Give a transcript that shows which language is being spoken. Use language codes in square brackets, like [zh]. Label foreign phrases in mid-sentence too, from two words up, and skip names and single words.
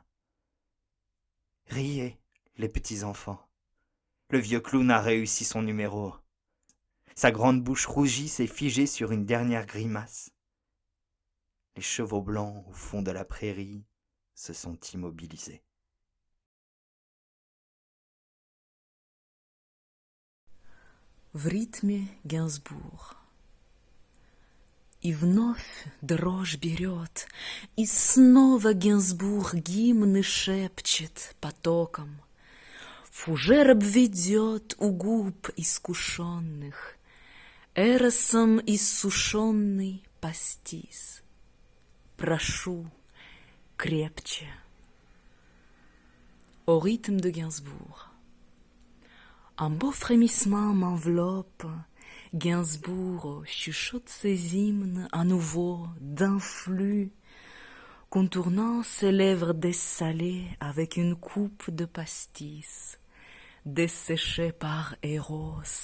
[fr] Riez, les petits enfants. Le vieux clown a réussi son numéro. Sa grande bouche rougit s'est figée sur une dernière grimace. Les chevaux blancs au fond de la prairie se sont immobilisés. [ru] В ритме Генсбур. И вновь дрожь берет, и снова Генсбур гимны шепчет потоком. Фужер обведет у губ искушенных, Эросом иссушенный пастис. Прошу крепче. [fr] Au rythme de Gainsbourg. Un beau frémissement m'enveloppe, Gainsbourg chuchote ses hymnes à nouveau d'un flux, contournant ses lèvres dessalées avec une coupe de pastis, desséchée par Eros.